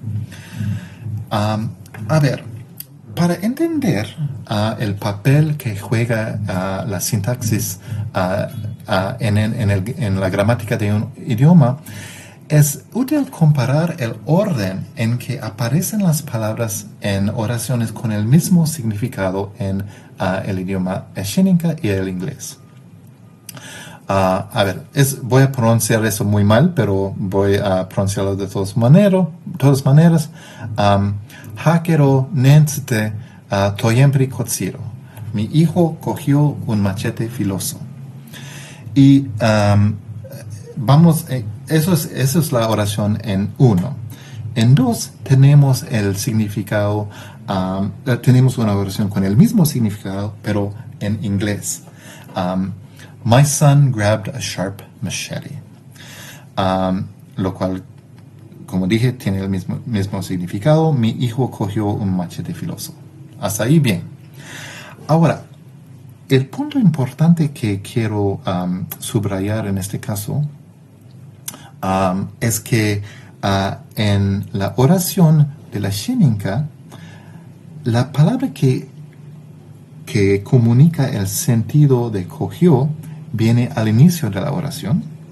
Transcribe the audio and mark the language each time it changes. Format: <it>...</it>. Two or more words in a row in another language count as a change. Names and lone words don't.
<es>A ver, para entender el papel que juega la sintaxis en la gramática de un idioma, es útil comparar el orden en que aparecen las palabras en oraciones con el mismo significado en el idioma escénica y el inglés. Voy a pronunciar eso muy mal, pero voy a pronunciarlo de todas maneras.</es> <cni>Hakero nentsite toyembri kotsiro.</cni> <es>Mi hijo cogió un machete filoso. Y eso es la oración en 1. En 2 tenemos el significado, tenemos una oración con el mismo significado, pero en inglés.</es> <en>My son grabbed a sharp machete.</en> <es>Lo cual, como dije, tiene el mismo significado. Mi hijo cogió un machete filoso. Hasta ahí bien. Ahora, el punto importante que quiero subrayar en este caso es que en la oración de la Sheninka, la palabra que comunica el sentido de cogió viene al inicio de la oración,</es>